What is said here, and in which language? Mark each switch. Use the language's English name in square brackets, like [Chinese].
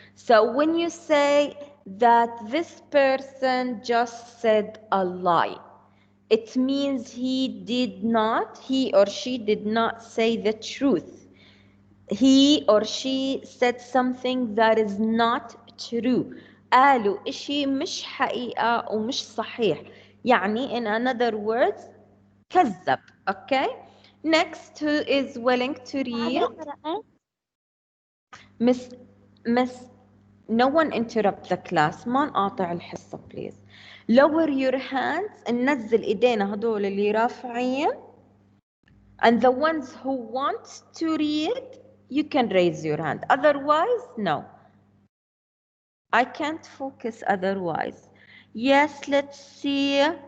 [English] So when you say that this person just said a lie, it means he or she did not say the truth. He or she said something that is not true. [Arabic] قالوا إشي مش حقيقة ومش صحيح. [English] يعني in another words كذب. Okay? Next, who is willing to read? Miss, no one interrupt the class. [Arabic] ما نقاطع الحصة please. [English] Lower your hands. [Arabic] ننزل إيدينا هدول اللي رافعين. [English] And the ones who want to read, you can raise your hand. Otherwise, no. I can't focus otherwise. Yes, let's see.